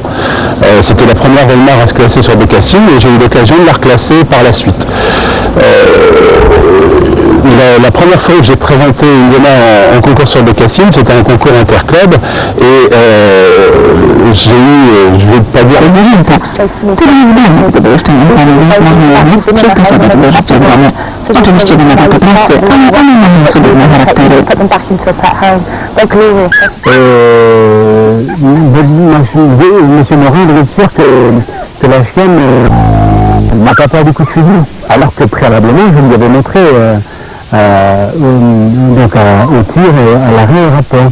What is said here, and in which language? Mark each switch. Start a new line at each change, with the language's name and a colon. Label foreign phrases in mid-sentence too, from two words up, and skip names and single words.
French: C'était la première Weimar à se classer sur bécassine et j'ai eu l'occasion de la reclasser par la suite. La première fois que j'ai présenté une Weimar en concours sur bécassine, c'était un concours interclub et j'ai eu, je ne vais pas dire...
Polish: Oczywiście wymaga to pracy, ale one mają cudowne charaktery.
French: Monsieur Morin devait être sûr que la chienne n'a pas perdu coup de fusil, alors que préalablement je lui avais montré donc au tir et à l'arrêt au rapport.